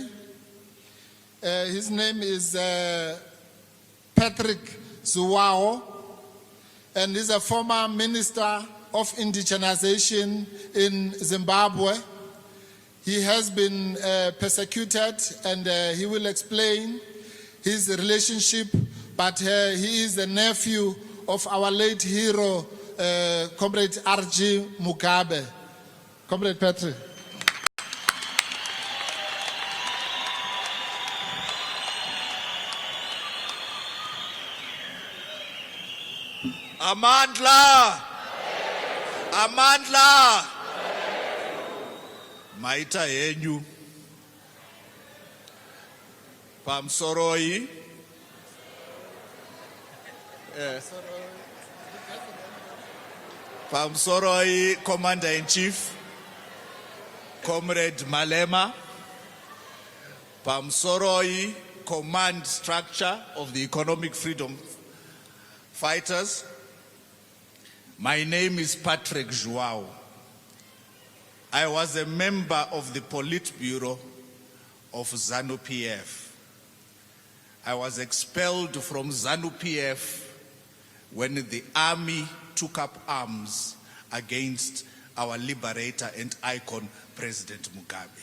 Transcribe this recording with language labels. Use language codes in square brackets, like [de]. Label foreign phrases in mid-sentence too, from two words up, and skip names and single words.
[en] His name is Patrick Zhuwao, and he's a former Minister of Indigenization in Zimbabwe. He has been persecuted, and he will explain his relationship, but he is the nephew of our late hero, Comrade R.G. Mugabe. Comrade Patrick. Amandla! Amandla! [sn] Maita yenyu. Pamsoroi. [en] Pamsoroi, Commander-in-Chief, Comrade Malema. Pamsoroi, Command Structure of the Economic Freedom Fighters. My name is Patrick Zhuwao. I was a member of the Politburo of ZANU-PF. I was expelled from ZANU-PF when the army took up arms against our liberator and icon, President Mugabe.